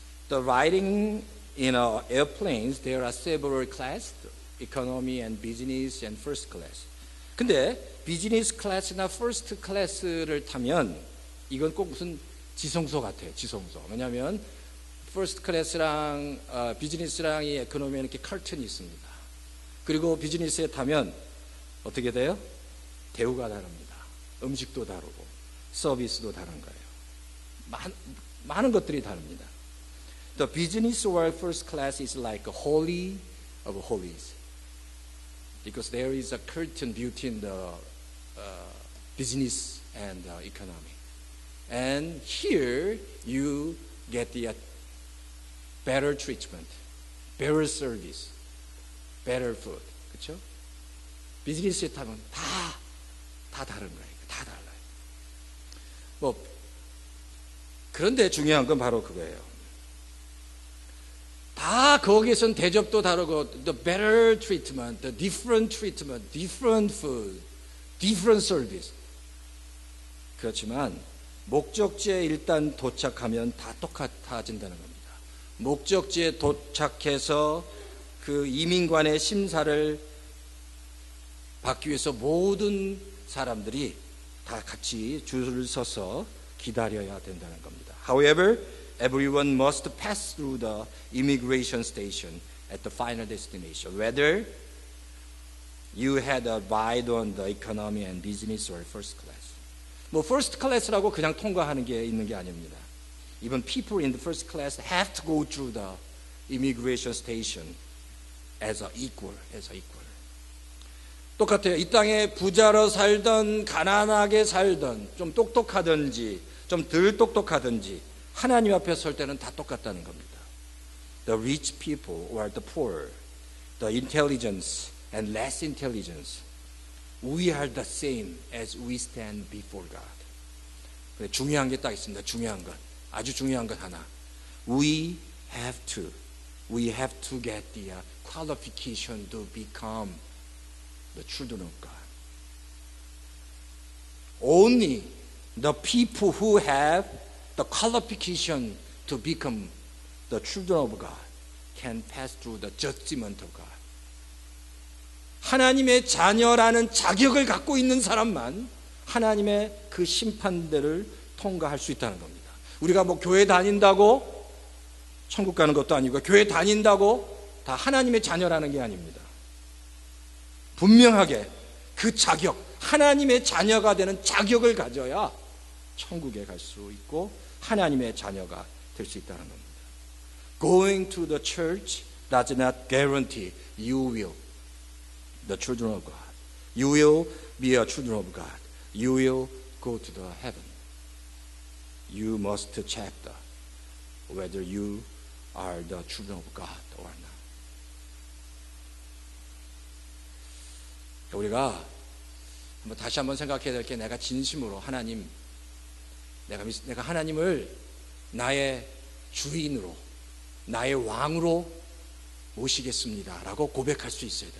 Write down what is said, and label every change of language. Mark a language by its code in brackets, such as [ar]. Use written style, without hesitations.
[en] The riding in airplanes, there are several classes, economy and business and first class. [ko] 근데 비즈니스 클래스나 퍼스트 클래스를 타면 이건 꼭 무슨 지성소 같아요. 지성소. 왜냐하면 퍼스트 클래스랑 비즈니스랑 이 에코노미에 이렇게 커튼이 있습니다. 그리고 비즈니스에 타면 어떻게 돼요? 대우가 다릅니다. 음식도 다르고 서비스도 다른 거예요. 많은 것들이 다릅니다. [en] The business or first class is like a holy of holies. Because there is a curtain between the business and economy. And here you get the better treatment, better service, better food. [ko] 그렇죠? 비즈니스에 타면 다 다른 거예요. 다 달라요. 그런데 중요한 건 바로 그거예요. 다 거기에선 대접도 다르고 [en] the better treatment, the different treatment, different food, different service. [ko] 그렇지만 목적지에 일단 도착하면 다 똑같아진다는 겁니다. 목적지에 도착해서 그 이민관의 심사를 받기 위해서 모든 사람들이 다 같이 줄을 서서 기다려야 된다는 겁니다. [en] However, everyone must pass through the immigration station at the final destination, whether you had a ride on the economy and business or first class. [ko] first class라고 그냥 통과하는 게 있는 게 아닙니다. [en] Even people in the first class have to go through the immigration station as a equal. [ko] 똑같아요. 이 땅에 부자로 살던 가난하게 살던 좀 똑똑하든지 좀 덜 똑똑하든지 하나님 앞에 설 때는 다 똑같다는 겁니다. [en] The rich people or the poor the intelligence and less intelligence, we are the same as we stand before God. [ko] 근데 중요한 게 딱 있습니다. 중요한 것. 아주 중요한 것 하나. [en] We have to get the qualification to become the children of God. Only the people who have the qualification to become the children of God can pass through the judgment of God. [ko] 하나님의 자녀라는 자격을 갖고 있는 사람만 하나님의 그 심판대를 통과할 수 있다는 겁니다. 우리가 뭐 교회 다닌다고 천국 가는 것도 아니고 교회 다닌다고 다 하나님의 자녀라는 게 아닙니다. 분명하게 그 자격, 하나님의 자녀가 되는 자격을 가져야 천국에 갈 수 있고 하나님의 자녀가 될 수 있다는 겁니다. [en] Going to the church does not guarantee you will the children of God. You will be a children of God. You will go to the heaven. You must check whether you are the children of God or not. [ko] 우리가 다시 한번 생각해야 될 게 내가 진심으로 하나님, 내가 하나님을 나의 주인으로, 나의 왕으로 모시겠습니다 라고 고백할 수 있어야 돼.